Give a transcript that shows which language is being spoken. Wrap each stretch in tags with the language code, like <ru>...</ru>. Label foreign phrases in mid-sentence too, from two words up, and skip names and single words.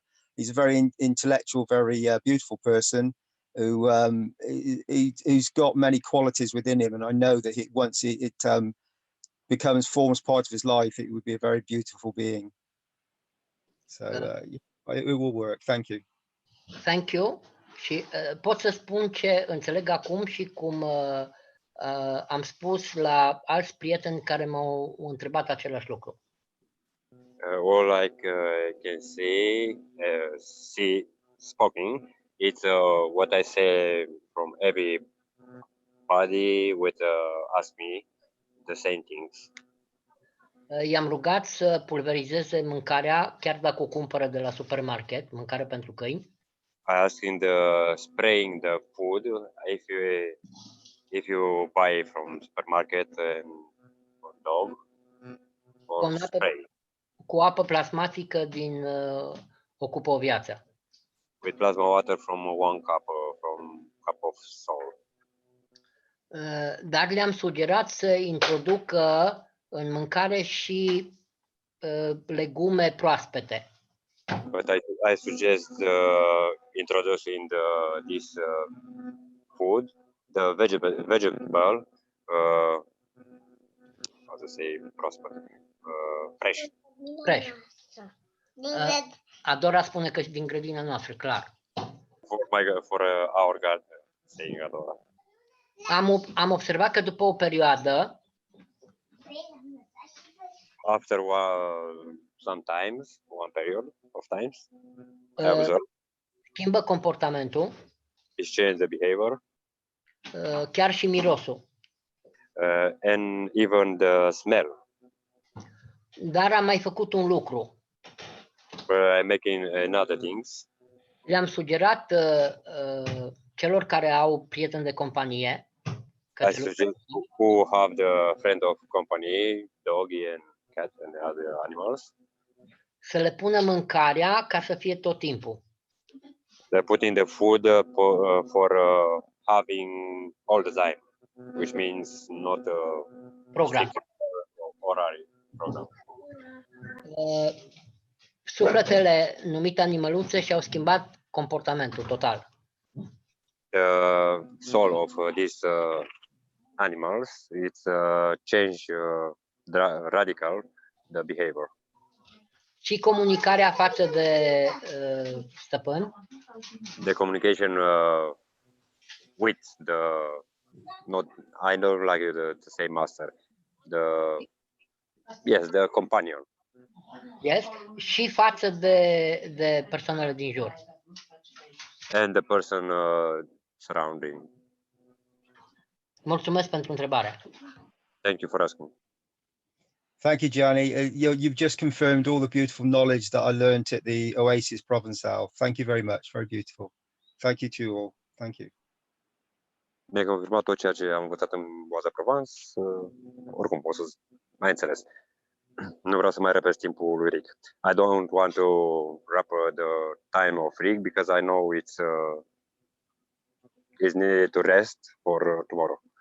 <en>He's a very intellectual, very beautiful person who's got many qualities within him, and I know that once it forms part of his life, it would be a very beautiful being. So it will work. Thank you. Thank you.</en> <ro>Și pot să spun ce înțeleg acum și cum am spus la alți prieteni care m-au întrebat același lucru.</ro> <en>All I can see spoken, it's what I say from everybody with ask me the same things.</en> <ro>I-am rugat să pulverizeze mâncarea, chiar dacă o cumpără de la supermarket, mâncare pentru câini.</ro> <en>I asked him the spraying the food if you buy from supermarket for dog or spray</en> <ro>Cu apă plasmatică din Ocupă o Viață.</ro> <en>with plasma water from 1 cup of salt.</en> <ro>Dar le-am sugerat să introducă în mâncare și legume proaspete.</ro> <en>But I suggest introducing this food, the vegetable, how to say, fresh. Fresh.</en> <ro>Adora spune că din grădina noastră, clar.</ro> <en>For our garden, saying Adora.</en> <ro>Am observat că după o perioadă,</ro> <en>after sometimes, one period of times, I observed,</en> <ro>schimbă comportamentul,</ro> <en>change the behavior,</en> <ro>chiar și mirosul.</ro> <en>and even the smell.</en> <ro>Dar am mai făcut un lucru.</ro> <en>I'm making another things.</en> <ro>Le-am sugerat celor care au prieteni de companie,</ro> <en>I suggest who have the friend of company, doggy and cat and other animals,</en> <ro>să le pună mâncarea ca să fie tot timpul.</ro> <en>they're putting the food for having all the time, which means not program. Orary program.</en> <ro>Sufletele numite animăluțe și-au schimbat comportamentul total.</ro> <en>The soul of these animals, it's change radical the behavior.</en> <ro>Și comunicarea față de stăpân.</ro> <en>The communication with the I don't like to say master. The companion. Yes,</en> <ro>și față de persoanele din jur.</ro> <en>And the person surrounding.</en> <ro>Mulțumesc pentru întrebare.</ro> <en>Thank you for asking. Thank you, Gianni. You've just confirmed all the beautiful knowledge that I learned at the Oasis Provençal. Thank you very much. Very beautiful. Thank you to all. Thank you.</en> <ro>Mi-a confirmat tot ceea ce am învățat în Oaza Provence. Oricum, o să mai înțeles. Nu vreau să mai repet timpul lui Rick.</ro> <en>I don't want to wrap the time of Rick because I know it's needed to rest for tomorrow.</en>